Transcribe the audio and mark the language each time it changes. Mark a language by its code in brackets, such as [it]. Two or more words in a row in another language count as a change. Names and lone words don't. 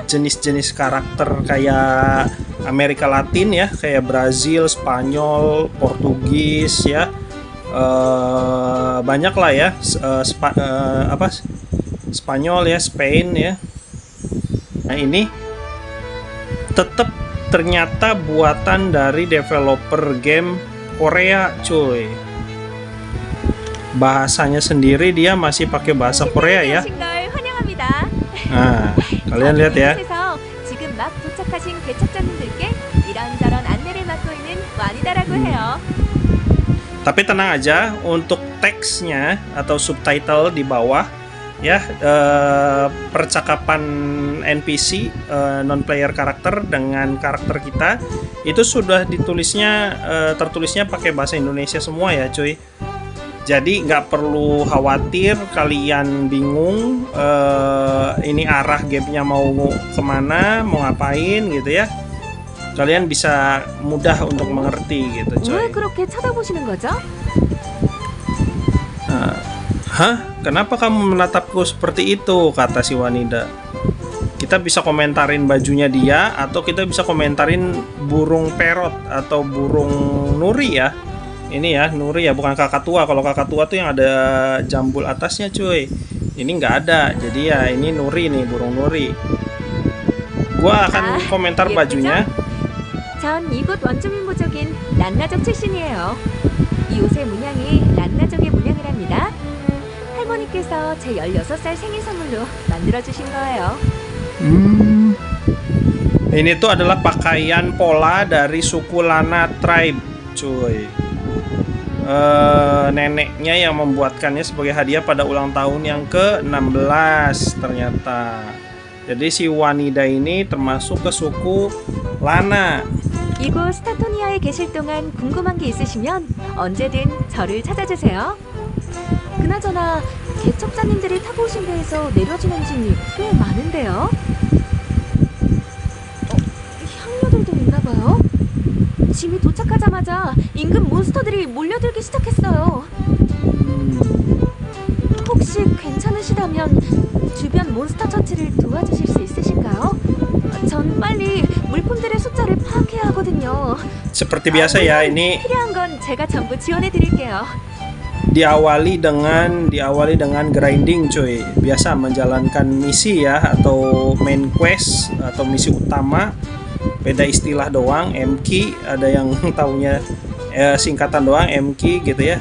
[id] jenis-jenis karakter kayak Amerika Latin ya, kayak Brazil, Spanyol, Portugis ya, banyak lah ya, Spanyol ya, Spain ya. Nah ini tetap ternyata buatan dari developer game Korea, cuy. Bahasanya sendiri dia masih pakai bahasa Korea ya. [ko] 오신 걸 환영합니다. [id] Nah, kalian lihat ya. [ko] 이곳에서 지금 막 도착하신 개척자님들께 이런저런 안내를 맡고 있는 와니다라고 해요. [id] Tapi tenang aja, untuk teksnya atau subtitle di bawah ya, percakapan NPC [en] non player [id] karakter dengan karakter kita itu sudah tertulisnya pakai bahasa Indonesia semua ya, cuy. Jadi nggak perlu khawatir kalian bingung ini arah gamenya mau kemana, mau ngapain gitu ya. Kalian bisa mudah untuk mengerti gitu, coy. [ko] 왜 그렇게 쳐다보시는 거죠? Hah? [id] Kenapa kamu menatapku seperti itu? Kata si wanita. Kita bisa komentarin bajunya dia, atau kita bisa komentarin burung parrot atau burung nuri ya. Ini ya, nuri ya, bukan kakatua. Kalau kakatua tuh yang ada jambul atasnya, cuy. Ini nggak ada. Jadi ya, ini nuri nih, burung nuri. Gua akan komentar [ko] 예쁘죠? [id] bajunya. [ko] 전 이곳 원주민 부족인 란나족 출신이에요. 이 옷의 문양이 란나족의 문양이랍니다. 할머니께서 제 16살 생일 선물로 만들어주신 거예요. [id] Ini tuh adalah pakaian pola dari suku Lana Tribe, cuy. Neneknya yang membuatkannya sebagai hadiah pada ulang tahun yang ke-16 ternyata. Jadi si wanita ini termasuk ke suku Lana. [ko] 이곳 스타토니아에 계실 동안 궁금한 게 있으시면 언제든 저를 찾아주세요. 그나저나 개척자님들이 타고 오신 배에서 내려주는 짐이 꽤 많은데요. 향료들도 있나봐요. 짐이 도착하자마자 인근 몬스터들이 몰려들기 시작했어요. 혹시 괜찮으시다면 주변 몬스터 처치를 도와주실 수 있으신가요? 전 빨리 물품들의 숫자를 파악해야 하거든요. [id] Seperti biasa ya, ini [ko] 필요한 건 제가 전부 지원해 드릴게요. [id] diawali dengan grinding, cuy. Biasa menjalankan misi ya, atau [en] main quest [id] atau misi utama. Beda istilah doang, M-key, ada yang taunya singkatan doang, M-key gitu ya.